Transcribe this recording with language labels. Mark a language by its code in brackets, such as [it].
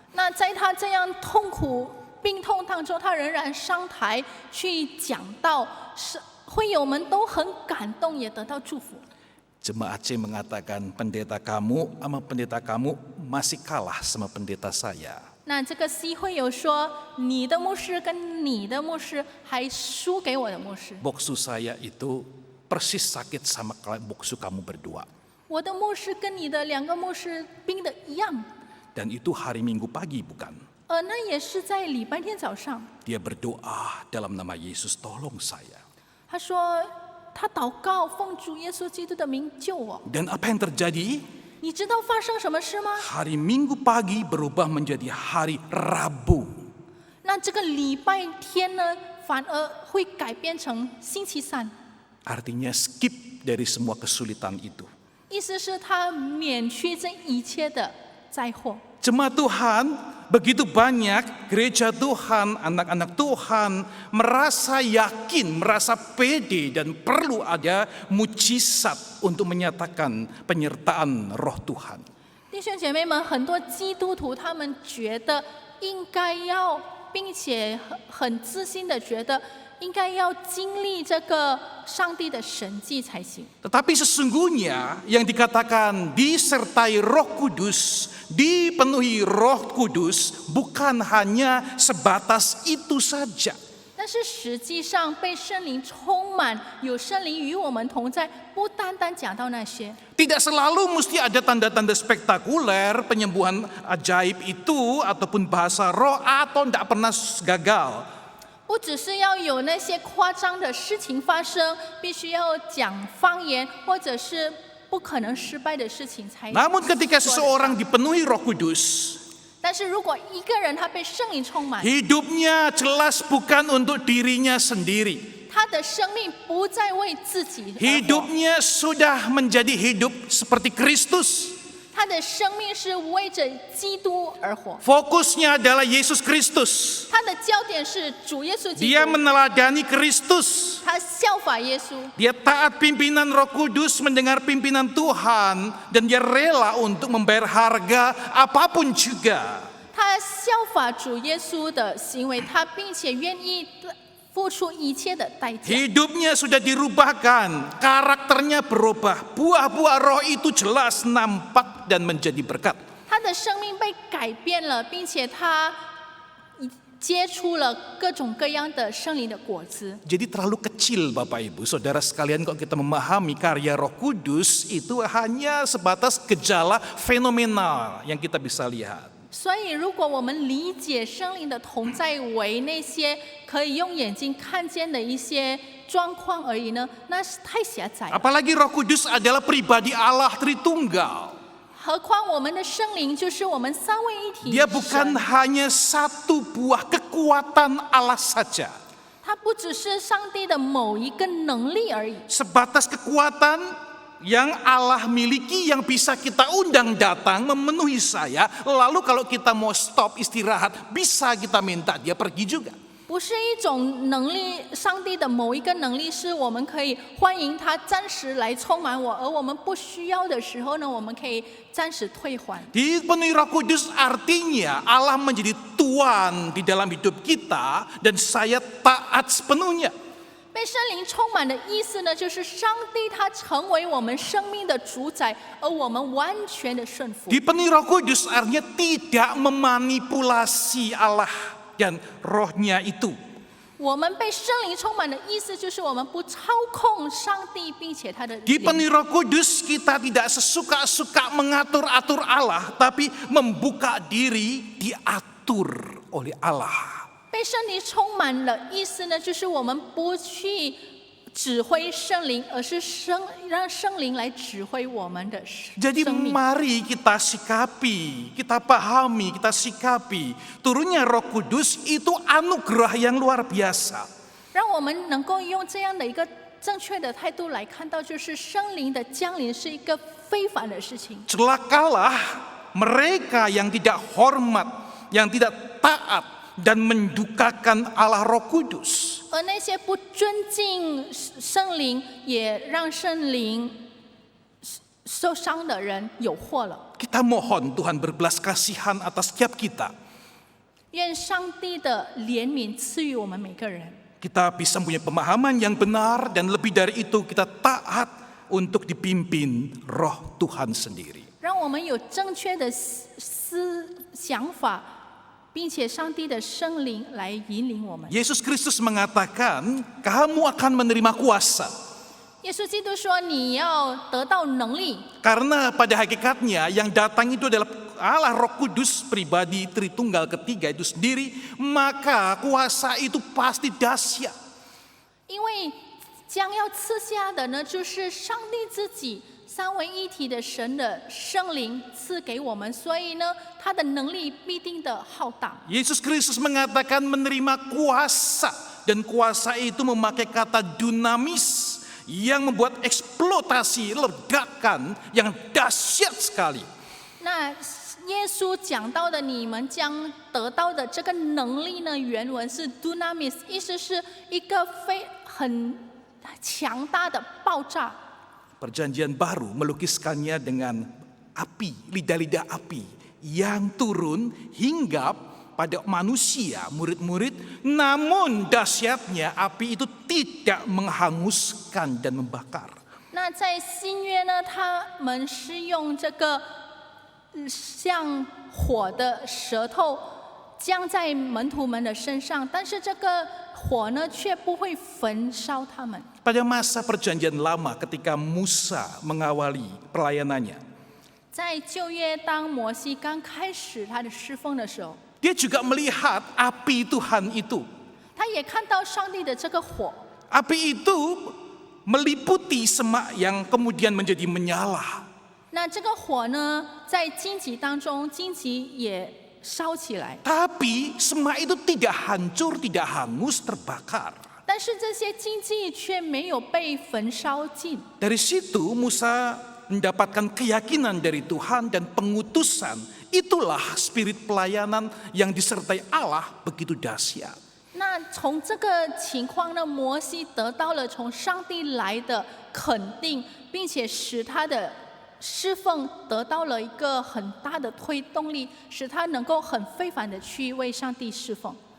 [zh] 那在他这样痛苦病痛当中，他仍然上台去讲道，是会友们都很感动，也得到祝福。 [id] Jemaat C mengatakan pendeta kamu sama pendeta kamu masih kalah sama pendeta saya. [zh] 那这个 C 会友说，你的牧师跟你的牧师还输给我的牧师。 [id] Boksu saya itu persis sakit sama boksu kamu berdua. [zh] 我的牧师跟你的两个牧师病的一样， [id] Dan itu hari Minggu pagi bukan? [zh] 那也是在礼拜天早上。 [id] Dia berdoa dalam nama Yesus tolong saya. [zh] 他说他祷告奉主耶稣基督的名救我。 [id] Dan apa yang terjadi? [zh] 你知道发生什么事吗？ [id] Hari Minggu pagi berubah menjadi hari Rabu. [zh] 那这个礼拜天呢，反而会改变成星期三。 [id] Artinya skip dari semua kesulitan itu. [zh] 意思是他免去这一切的灾祸。 [id] Jemaat Tuhan, begitu banyak gereja Tuhan, anak-anak Tuhan merasa yakin, merasa pede dan perlu ada mujizat untuk menyatakan penyertaan roh Tuhan. [zh] 弟兄姐妹们，很多基督徒他们觉得应该要，并且很自信的觉得应该要经历这个上帝的神迹才行。 [id] Tetapi sesungguhnya yang dikatakan disertai Roh Kudus, dipenuhi Roh Kudus bukan hanya sebatas itu saja. [zh] 但是实际上被圣灵充满，有圣灵与我们同在，不单单讲到那些。 [id] Tidak selalu mesti ada tanda-tanda spektakuler, penyembuhan ajaib itu ataupun bahasa roh atau tidak pernah gagal. [zh] 不只是要有那些夸张的事情发生，必须要讲方言，或者是不可能失败的事情才。 [id] Namun ketika seseorang dipenuhi Roh Kudus, [zh] 但是如果一个人他被圣灵充满， [id] hidupnya jelas bukan untuk dirinya sendiri. [zh] 他的生命不再为自己而活， [id] Hidupnya sudah menjadi hidup seperti Kristus. [zh] 他的生命是为着基督而活， [id] Fokusnya adalah Yesus Kristus. [zh] 他的焦点是主耶稣基 [id] Dia [zh] 督， [id] meneladani Kristus. [zh] 他效法耶稣， [id] Dia taat pimpinan Roh Kudus, mendengar pimpinan Tuhan, dan dia rela untuk membayar harga apapun juga. [zh] 他效法主耶稣的行为，他并且愿意付出一切的代价。 [id] Hidupnya sudah dirubahkan, karakternya berubah, buah-buah roh itu jelas nampak dan menjadi berkat. [zh] 他的生命被改变了，并且他接触了各种各样的圣灵的果子。 [id] Jadi terlalu kecil Bapak Ibu, Saudara sekalian, kalau kita memahami karya Roh Kudus itu hanya sebatas gejala fenomenal yang kita bisa lihat. [zh] 所以，如果我们理解圣灵的同在为那些可以用眼睛看见的一些状况而已呢，那是太狭窄了。 [id] Apalagi Roh Kudus adalah pribadi Allah Tritunggal. [zh] 何况我们的圣灵就是我们三位一体 [id] Dia [zh] 的 [id] bukan [zh] 神， [id] hanya satu buah kekuatan Allah saja. [zh] 它不只是上帝的某一个能力而已， [id] Sebatas kekuatan yang Allah miliki yang bisa kita undang datang memenuhi saya. Lalu kalau kita mau stop istirahat, bisa kita minta dia pergi juga. [zh] 不是一种能力，上帝的某一个能力是我们可以欢迎他暂时来充满我，而我们不需要的时候呢，我们可以暂时退还。 [id] Dipenuhi Roh Kudus artinya Allah menjadi Tuan di dalam hidup kita dan saya taat sepenuhnya. [zh] 被圣灵充满的意思呢，就是上帝他成为我们生命的主宰，而我们完全的顺服。 [id] Dipenuhi Roh Kudus artinya tidak memanipulasi Allah dan rohnya itu. [zh] 我们被圣灵充满的意思就是我们不操控上帝，并且他的灵。 [id] Dipenuhi Roh Kudus kita tidak sesuka-suka mengatur-atur Allah, tapi membuka diri diatur oleh Allah. [zh] 被圣灵充满的意思呢，就是我们不去指挥圣灵，而是让圣灵来指挥我们的 [id] Jadi [zh] 生命。 [id] mari kita sikapi, kita pahami, kita sikapi. Turunnya Roh Kudus itu anugerah yang luar biasa. [zh] 让我们能够用这样的一个正确的态度来看到，就是圣灵的降临是一个非凡的事情。 [id] Celakalah mereka yang tidak hormat, yang tidak taat dan mendukakan Allah Roh Kudus. [zh] 而那些不尊敬圣灵，也让圣灵受伤的人有祸了。 [id] Kita mohon Tuhan berbelas kasihan atas setiap kita. [zh] 愿上帝的怜悯赐予我们每个人。 [id] Kita bisa punya pemahaman yang benar dan lebih dari itu kita taat untuk dipimpin Roh Tuhan sendiri. [zh] 让我们有正确的想法，并且上帝的圣灵来引领我们。 [id] Yesus Kristus mengatakan, kamu akan menerima kuasa. [zh] 耶稣基督说：“你要得到能力， [id] Karena pada hakikatnya yang datang itu adalah Allah Roh Kudus pribadi Tritunggal ketiga itu sendiri, maka kuasa itu pasti dahsyat. [zh] 因为将要赐下的呢，就是上帝自己三位一体的神的圣灵赐给我们，所以呢，他的能力必定的浩大。 [id] Yesus Kristus mengatakan menerima kuasa, dan kuasa itu memakai kata dunamis yang membuat eksploitasi, ledakan yang dahsyat sekali. [zh] 那耶稣讲到的，你们将得到的这个能力呢，原文是 dunamis， 意思是一个很强大的爆炸。 [id] Perjanjian baru melukiskannya dengan api, lidah-lidah api yang turun hingga pada manusia, murid-murid, namun dahsyatnya api itu tidak menghanguskan dan membakar. [zh] 那在新约呢，他们是用这个像火的舌头降在门徒们的身上，但是这个火呢却不会焚烧他们。 [id] Pada masa perjanjian lama ketika Musa mengawali pelayanannya, [zh] 在旧约，当摩西刚开始他的侍奉的时候， [id] dia juga melihat api Tuhan itu. [zh] 他也看到上帝的这个火， [id] Api itu meliputi semak yang kemudian menjadi menyala. [zh] 那这个火呢，在荆棘当中，荆棘也烧起来， [id] Tapi semak itu tidak hancur, tidak hangus, terbakar. [zh] 但是这些荆棘却没有被焚烧尽。 [id] Dari situ Musa mendapatkan keyakinan dari Tuhan dan pengutusan. Itulah spirit pelayanan yang disertai Allah begitu dahsyat. [zh] 那从这个情况呢，摩西得到了从上帝来的肯定，并且使他的侍奉得到了一个很大的推动力，使他能够很非凡的去为上帝侍奉。